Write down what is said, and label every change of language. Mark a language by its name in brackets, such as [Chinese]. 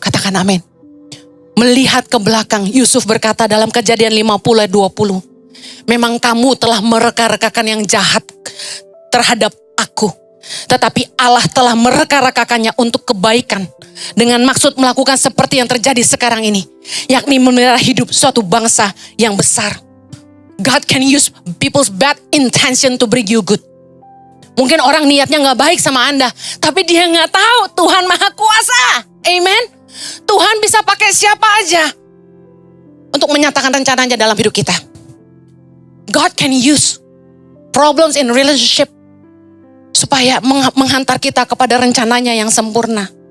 [Indonesian] Katakan amin. Melihat ke belakang, Yusuf berkata dalam Kejadian 50 ayat 20. Memang kamu telah mereka-rekakan yang jahat terhadap aku. Tetapi Allah telah mereka-rekakannya untuk kebaikan. Dengan maksud melakukan seperti yang terjadi sekarang ini. Yakni memelihara hidup suatu bangsa yang besar. [English] God can use people's bad intention to bring you good. [Indonesian] Mungkin orang niatnya gak baik sama Anda. Tapi dia gak tahu Tuhan Maha Kuasa. Amen. Tuhan bisa pakai siapa aja untuk menyatakan rencananya dalam hidup kita. [English] God can use problems in relationship [Indonesian] supaya menghantar kita kepada rencananya yang sempurna.